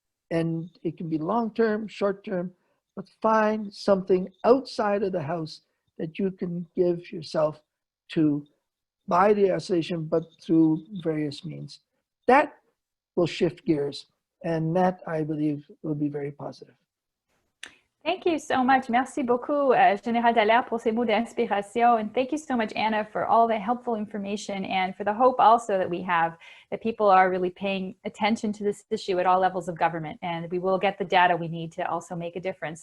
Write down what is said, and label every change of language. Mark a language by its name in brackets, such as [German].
[English] And it can be long-term, short-term, but find something outside of the house that you can give yourself to by the isolation, but through various means. That will shift gears, and that, I believe, will be very positive. Thank you so much. [French] Merci beaucoup, Général Dallaire, pour ces mots d'inspiration. [English] And thank you so much, Anna, for all the helpful information and for the hope also that we have that people are really paying attention to this issue at all levels of government. And we will get the data we need to also make a difference.